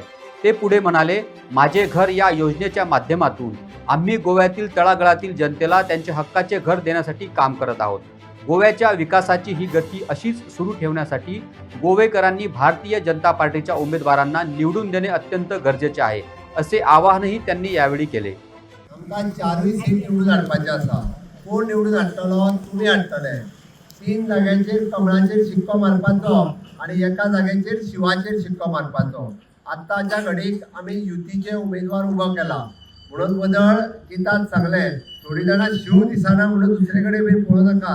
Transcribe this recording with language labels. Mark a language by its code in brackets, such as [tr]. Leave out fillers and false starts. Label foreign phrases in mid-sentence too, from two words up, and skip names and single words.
[mr] ते पुढे म्हणाले, माझे घर या योजनेच्या माध्यमातून आम्ही गोव्यातील तळागाळातील जनतेला त्यांचे हक्काचे घर देण्यासाठी काम करत आहोत। गोव्याच्या विकासाची ही गती अशीच सुरू ठेवण्यासाठी गोवेकरांनी भारतीय जनता पार्टीच्या उमेदवारांना निवडून देणे अत्यंत गरजेचे आहे, असे आवाहनही त्यांनी यावेळी केले। [kok] आमकां 4 सीट निवडून हाडपाचे आसा। कोण निवडून हाडटलो? तुमी हाडटले। 3 जाग्यांचेर कमळाचेर शिक्को मारपाचो आणि एका जाग्याचेर शिवाचेर शिक्को मारपाचो। आतांच्या घडीक आमी युतीचे उमेदवार उबो केला म्हणून बदल गितांत सांगले, थोडी जाणां शिव दिसना म्हणून दुसरे कडेन बी पळोवं नाकात।